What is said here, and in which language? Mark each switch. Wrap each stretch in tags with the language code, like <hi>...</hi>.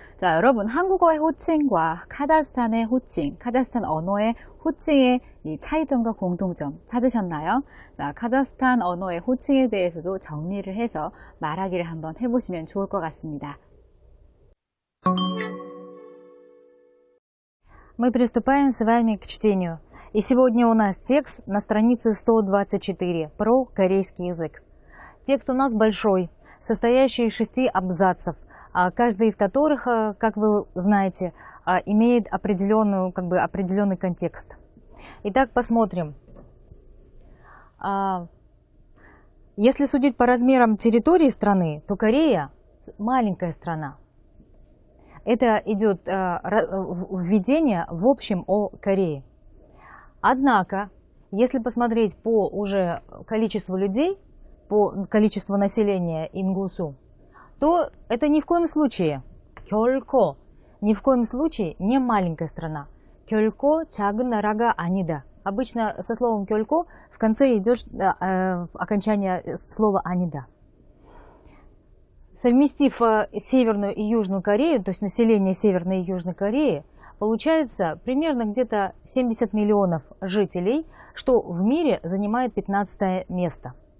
<ko>자, 여러분, 한국어의 호칭과 카자흐스탄의 호칭, 카자흐스탄 언어의 호칭의 이 차이점과 공통점 찾으셨나요? 자, 카자흐스탄 언어의 호칭에 대해서도 정리를 해서 말하기를 한번 해보시면 좋을 것 같습니다.</ko> <ru>Мы приступаем с вами к чтению. И сегодня у нас текст на странице 124 про корейский язык. Текст у нас большой, состоящий из 6 абзацев, каждый из которых, как вы знаете, имеет определенный контекст. Итак, посмотрим. Если судить по размерам территории страны, то Корея маленькая страна. Это идет введение в общем о Корее. Однако, если посмотреть по уже количеству людей, по количеству населения Ингусу, то это ни в коем случае, 결코, ни в коем случае не маленькая страна.</ru> <ko>결코 작은 나라가 아니다.</ko> <ru>Обычно со словом 결코 в конце идет окончание слова 아니다. Совместив Северную и Южную Корею, то есть население Северной и Южной Кореи, получается примерно где-то 70 миллионов жителей, что в мире занимает 15 место.</ru>